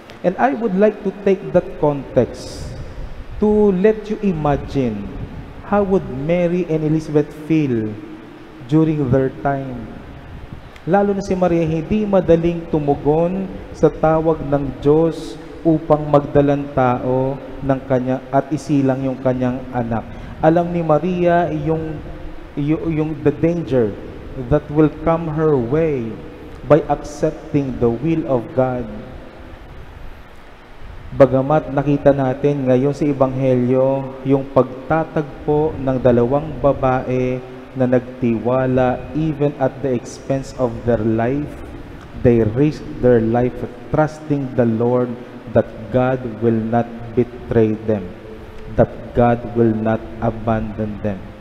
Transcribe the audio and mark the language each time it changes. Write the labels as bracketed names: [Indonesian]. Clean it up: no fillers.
[English] And I would like to take that context to let you imagine how would Mary and Elizabeth feel during their time. [Filipino] Lalo na si Maria, hindi madaling tumugon sa tawag ng Diyos upang magdalang tao ng kanya at isilang yung kanyang anak. Alam ni Maria yung [English] the danger that will come her way by accepting the will of God. [Filipino] Bagamat nakita natin ngayon sa Ebanghelyo yung pagtatagpo ng 2 babae na nagtiwala [English] even at the expense of their life, they risked their life trusting the Lord that God will not betray them, that God will not abandon them.